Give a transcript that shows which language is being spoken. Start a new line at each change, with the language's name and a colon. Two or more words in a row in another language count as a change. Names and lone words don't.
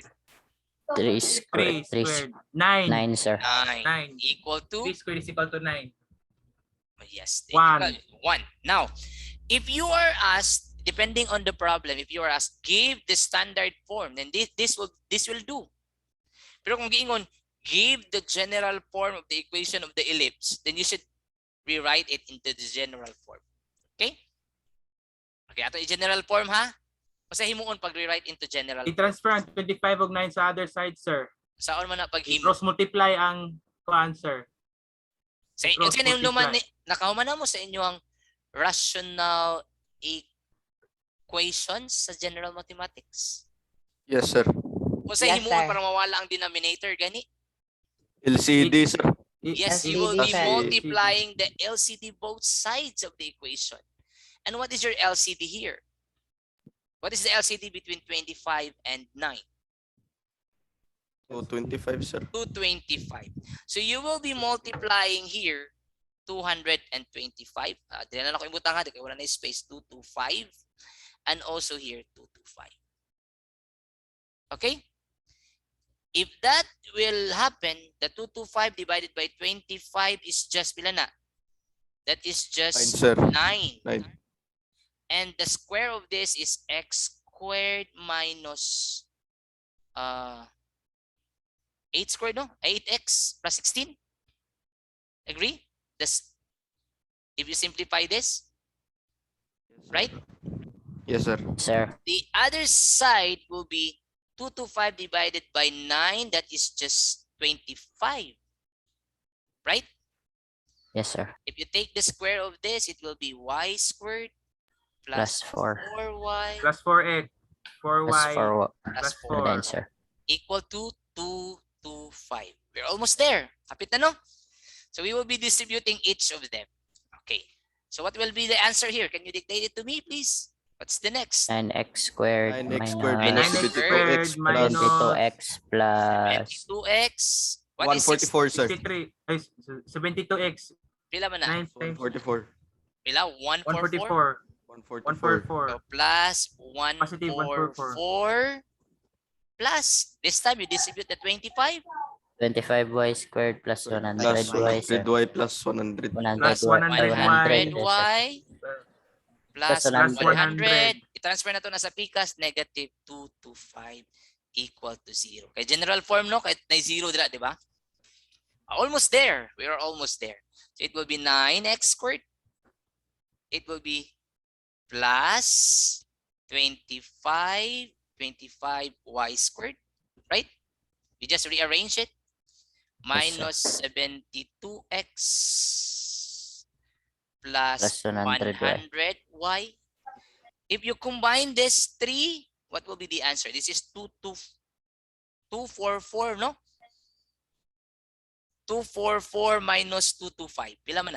English: 3 3 squared. 3 squared. 9. 9, sir. 9. 9. Equal to? 3 squared is equal to 9. Yes. 1. 1. Now, if you are asked depending on the problem, if you are asked, give the standard form, then this will do.
Cebuano: Pero kung giingon,
English: give the general form of the equation of the ellipse, then you should rewrite it into the general form. Okay?
Cebuano: Okay, ato i-
English: general form
Cebuano: ha. Kasi himuon pag
English: rewrite into general form.
Cebuano: I-transfer ang 25 og 9 sa
English: other side, sir.
Cebuano: Saan man na pag himo? I-
English: cross multiply
Cebuano: ang answer. Sa
English: cross
Cebuano: kasi yung luman
English: multiply.
Cebuano: nakahuman na mo sa inyo ang
English: rational equations
Cebuano: sa
English: general mathematics. Yes, sir.
Cebuano: O sa
English: Yes,
Cebuano: himuon
English: sir.
Cebuano: para mawala ang denominator gani.
English: LCD, sir. Yes, you LCD, will be sir. multiplying the LCD both sides of the equation. And what is your LCD here? What is the LCD between 25 and 9? 225, sir. 225. So you will be multiplying here 225.
Cebuano: Di na ako imbutang ha, di wala na space.
English: 225. And also here 225. Okay? If that will happen, the 225 divided by 25 is just
Cebuano: pila na?
English: That is 9, just sir. 9. 9. And the square of this is x squared minus 8 squared, no? 8x plus 16. Agree? This, if you simplify this, right? Yes, sir. Sir. The other side will be 225 divided by 9. That is just 25. Right? Yes, sir. If you take the square of this, it will be y squared Plus 4. 4y Plus 4x. 4y. Plus 4. plus plus 4 4. Then, sir. equal to 225. We're almost there.
Cebuano: Kapit na,
English: no? So we will be distributing each of them. Okay. So what will be the answer here? Can you dictate it to me, please? What's the next? 9x squared 9x squared minus 9x 72x minus 22x plus 22x. What is 144, sir. 63. Ay, 72x.
Cebuano: Pila man na?
English: 9 times 144.
Cebuano: Pila? 144?
English: 144. 144. So plus Positive 144 plus. This time you distribute the 25. 25y squared plus Plus 100y, sir. 100y plus 100. 100y. Plus 100y 100, plus Plus 100. 100.
Cebuano: I-transfer na to na sa pikas,
English: negative 225 equal to 0.
Cebuano: Kay
English: general form,
Cebuano: no? Kahit na 0 dila, di ba?
English: Almost there. We are almost there. So it will be 9x squared. It will be plus 25y squared. Right? We just rearrange it. Minus 72x plus Plus 100y. 100y. If you combine this 3, what will be the answer? This is 244, no? 244 minus 225.
Cebuano: Pila man na?